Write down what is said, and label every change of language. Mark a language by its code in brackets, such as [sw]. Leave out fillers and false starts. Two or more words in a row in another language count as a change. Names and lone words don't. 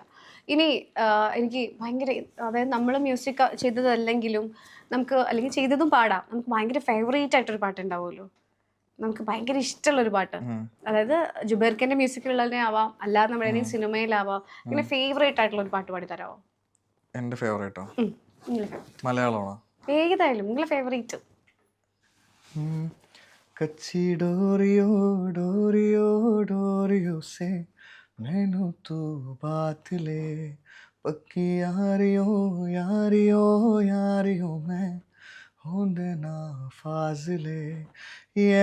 [ml] ഇനി എനിക്ക് ഭയങ്കര, അതായത് നമ്മൾ മ്യൂസിക് ചെയ്തതല്ലെങ്കിലും നമുക്ക്, അല്ലെങ്കിൽ ചെയ്തതും പാടാം, നമുക്ക് ഭയങ്കര ഫേവറേറ്റ് ആയിട്ടൊരു പാട്ട് ഉണ്ടാവുമല്ലോ, നമുക്ക് ഭയങ്കര ഇഷ്ടമുള്ളൊരു പാട്ട്. അതായത് ജുബേർക്കന്റെ മ്യൂസിക്കിലുള്ളതിനെ ആവാം, അല്ലാതെ നമ്മുടെ സിനിമയിലാവാം, ഇങ്ങനെ ഫേവറേറ്റ് ആയിട്ടുള്ള ഒരു പാട്ട് പാടി തരാമോ? എന്റെ ഫേവറേറ്റോ? മലയാളമാണോ? ഏതായാലും നിങ്ങളെ ഫേവറേറ്റ്. [hi] कच्ची डोरियो डोरियो डोरियो से मैनू तू बात ले, पक्की यारियो यारियो यारियो मैं होंद ना फाजले, ये